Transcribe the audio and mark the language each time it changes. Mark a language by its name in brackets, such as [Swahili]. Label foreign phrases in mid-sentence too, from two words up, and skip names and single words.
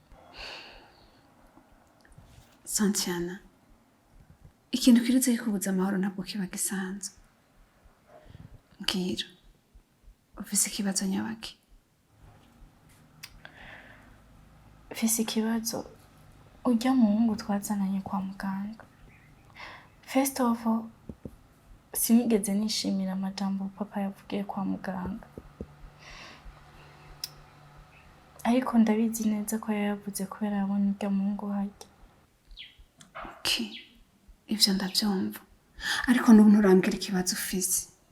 [Rundi] Santiana, ikintu kiretse kikubuza amahoro ntabwo kiba gisanzwe. Mbwira, ufise ikibazo nyabaki? Mfise ikibazo urya muhungu twazananye kwa muganga. [English] First of all, [Rundi] sinigeze nishimira amajambo papa yavugiye kwa muganga, ariko ndabizi neza ko yayavuze kubera yabonye urya muhungu harya. Okay, ivyo ndavyumva, ariko n'ubu nturambwira ikibazo ufise.